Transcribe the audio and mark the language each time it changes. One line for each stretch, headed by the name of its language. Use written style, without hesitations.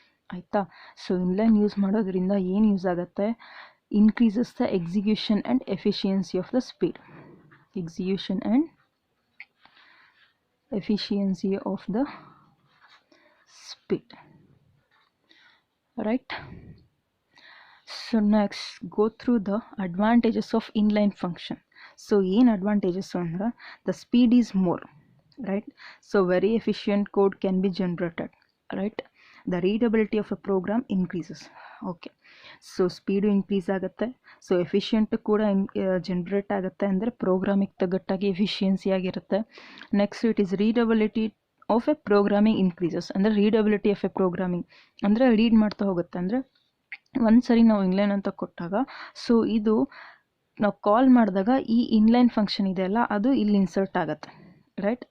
Kannada: ಆಯಿತಾ, so inline use ಮಾಡೋದ್ರಿಂದ ಏನು ಯೂಸ್ ಆಗುತ್ತೆ,
English: Increases the execution and efficiency of the speed, execution and efficiency of the speed, right. So next go through the advantages of inline function. So ಏನು advantages ಅಂದ್ರೆ the speed is more, right. So very efficient code can be generated, right. The readability of a program increases. Okay,
Kannada: so speed increase ಆಗುತ್ತೆ. So efficient ಕೂಡ generate ಆಗುತ್ತೆ, ಅಂದರೆ ಪ್ರೋಗ್ರಾಮಿಗೆ ತగ్గಟ್ಟಾಗಿ ಎಫಿಷಿಯನ್ಸಿಯಾಗಿರುತ್ತೆ.
English: next it is readability of a programming increases, ಅಂದರೆ readability of a programming ಅಂದರೆ
Kannada: read ಮಾಡ್ತಾ ಹೋಗುತ್ತೆ. ಅಂದರೆ ಒಂದು ಸರಿ ನಾವು ಇನ್ಲೈನ್ ಅಂತ ಕೊಟ್ಟಾಗ ಸೊ ಇದು ನಾವು ಕಾಲ್ ಮಾಡಿದಾಗ ಈ ಇನ್ಲೈನ್ ಫಂಕ್ಷನ್ ಇದೆಯಲ್ಲ ಅದು ಇಲ್ಲಿ ಇನ್ಸರ್ಟ್ ಆಗುತ್ತೆ, ರೈಟ್.